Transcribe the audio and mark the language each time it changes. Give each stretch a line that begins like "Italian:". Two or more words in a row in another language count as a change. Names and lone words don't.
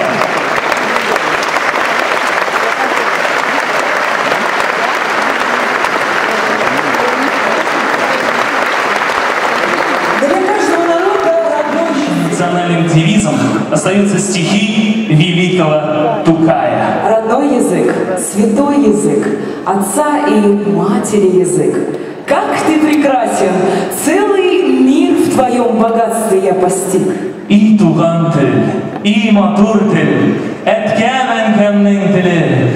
Russian: Национальным девизом остаются стихи великого Тукая. Родной язык, святой язык, отца и матери язык. Как ты прекрасен, целый мир в твоем богатстве я постиг.
Tatar: И туган тел, и матур тел, эткәмен кемнең теле.